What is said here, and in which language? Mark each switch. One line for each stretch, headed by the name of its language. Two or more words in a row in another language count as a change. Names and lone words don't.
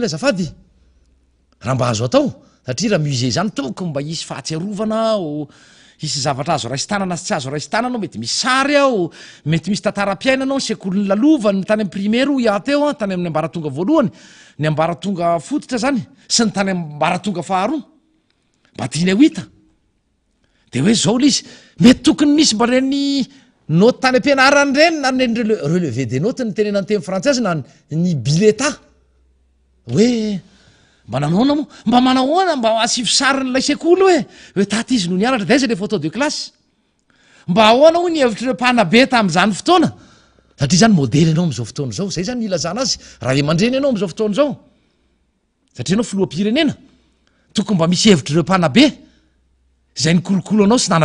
Malagasy: azafady raha mba azo atao satria raha musée zany tokony mba hisy fahatsiarovana o hisy zavatra azo raisy tanana sy tsy azo raisy tananao mety misy sary ao mety misy tantaram-piainanao sekolony lalovany tany amin'ny primaire o iateo tany amin'ny ambaratonga voalohany ny ambaratonga fototra zany sy ny tany ambaratonga faharoa mba tiany ho hita dia hoe zao le izy mety tokony misy mba reny note tany am-pianarany reny na reny
French: relevé des notes
Malagasy: ny tenena ny teny frantsaise na ny bileta hoe mba nanaona moa mba manahoana mba asivy sarin'ilay sekoly hoe taty izy no nianatra dia aiza le
French: photo de classe
Malagasy: mba ahoana ho ny hevitra mpanabe tamin'izany fotoana satria zany modely ianao am'izao fotoana zao zay zany ilazana azy raha eman-dreny ianao am'izao fotoana zao satria anao filoha-pirenena tokony mba misy hevitra ireo mpanabe zay ny kolokolo anao sy